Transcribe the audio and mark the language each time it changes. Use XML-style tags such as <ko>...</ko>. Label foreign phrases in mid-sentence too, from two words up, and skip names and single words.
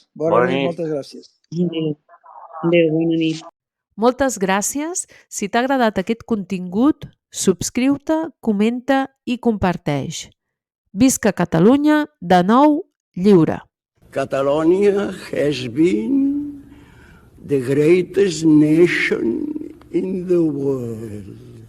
<ca>Bona nit, moltes gràcies. Adéu, bona nit. Moltes gràcies. Si t'ha agradat aquest contingut, subscriu-te, comenta i comparteix. Visca Catalunya, de nou lliure.</ca> <en>Catalonia has been the greatest nation in the world.</en>